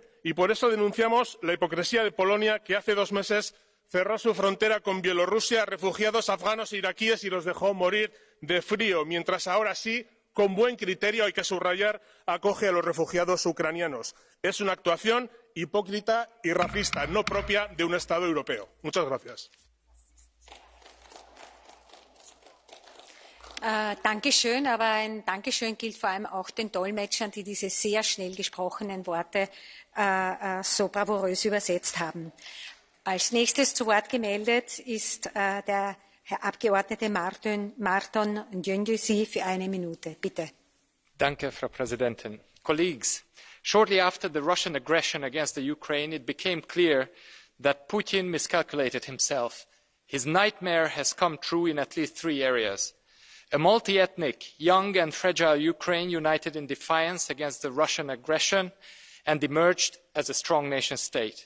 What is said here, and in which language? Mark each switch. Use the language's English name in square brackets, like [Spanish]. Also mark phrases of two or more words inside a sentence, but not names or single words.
[Spanish] Y por eso denunciamos la hipocresía de Polonia, que hace 2 meses cerró su frontera con Bielorrusia a refugiados afganos e iraquíes y los dejó morir de frío, mientras ahora sí, con buen criterio, hay que subrayar, acoge a los refugiados ucranianos. Es una actuación hipócrita y racista, no propia de un Estado europeo. Muchas gracias. [German] Dankeschön, aber ein Dankeschön gilt vor allem auch den Dolmetschern, die diese sehr schnell gesprochenen Worte so bravourös übersetzt haben. Als nächstes zu Wort gemeldet ist der Herr Abgeordnete Marton Gyöngyösi für 1 Minute. Bitte. Danke, Frau Präsidentin. [English] Colleagues, shortly after the Russian aggression against the Ukraine, it became clear that Putin miscalculated himself. His nightmare has come true in at least 3 areas. A multi-ethnic, young and fragile Ukraine united in defiance against the Russian aggression and emerged as a strong nation-state.